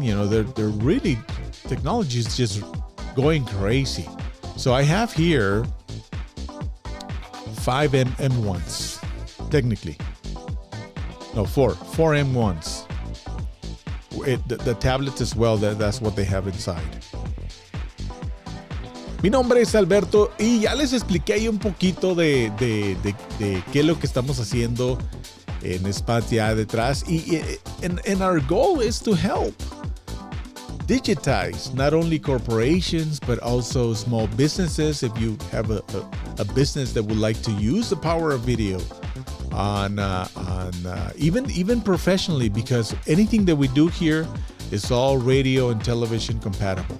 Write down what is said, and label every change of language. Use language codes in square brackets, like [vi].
[en] They're really, technology is just going crazy. So I have here 5 M1s, technically. No, 4 M1s. The tablets as well, that's what they have inside. [es] Mi nombre es Alberto y ya les expliqué ahí un poquito de qué es lo que estamos haciendo en SpotsYA Detrás. [en] And our goal is to help digitize not only corporations but also small businesses. If you have a business that would like to use the power of video on even professionally, because anything that we do here is all radio and television compatible.